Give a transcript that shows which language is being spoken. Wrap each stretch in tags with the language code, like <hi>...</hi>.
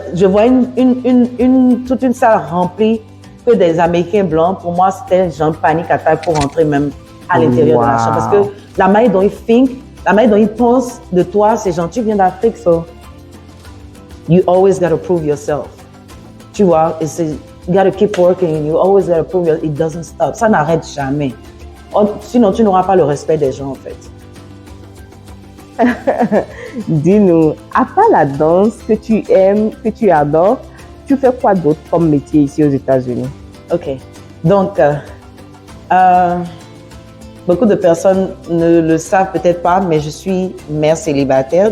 <fr>Je vois toute une salle remplie que des Américains blancs. Pour moi, c'était genre panique attaque pour rentrer même à l'intérieur de la chambre. Parce que la manière dont ils pensent de toi, c'est genre, tu viens d'Afrique,</fr> <en>so you always got to prove yourself.</en> <fr>Tu vois,</fr> <en>you got to keep working, you always got to prove yourself. It doesn't stop.</en> <fr>Ça n'arrête jamais. Sinon, tu n'auras pas le respect des gens, en fait. Dis-nous, à part la danse que tu aimes, que tu adores, tu fais quoi d'autre comme métier ici aux États-Unis? OK. Donc, beaucoup de personnes ne le savent peut-être pas, mais je suis mère célibataire.</fr>